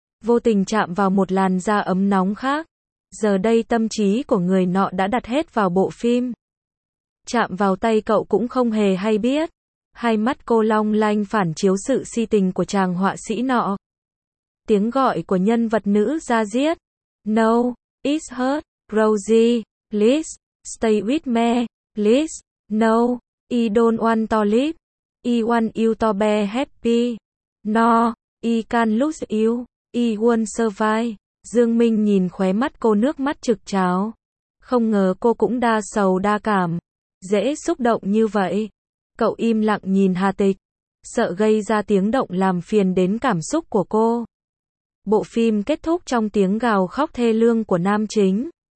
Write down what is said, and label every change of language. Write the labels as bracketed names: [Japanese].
[Vietnamese] Vô tình chạm vào một làn da ấm nóng khác. Giờ đây tâm trí của người nọ đã đặt hết vào bộ phim. Chạm vào tay cậu cũng không hề hay biết. Hai mắt cô long lanh phản chiếu sự si tình của chàng họa sĩ nọ. Tiếng gọi của nhân vật nữ ra diết. [English] No, it's hurt, Rosie, please, stay with me, please, no, I don't want to leave, I want you to be happy, no, I can't lose you, I won't survive. [Vietnamese] Dương Minh nhìn khóe mắt cô nước mắt trực trào. Không ngờ cô cũng đa sầu đa cảm. Dễ xúc động như vậy. Cậu im lặng nhìn Hà Tịch, sợ gây ra tiếng động làm phiền đến cảm xúc của cô. Bộ phim kết thúc trong tiếng gào khóc thê lương của nam chính.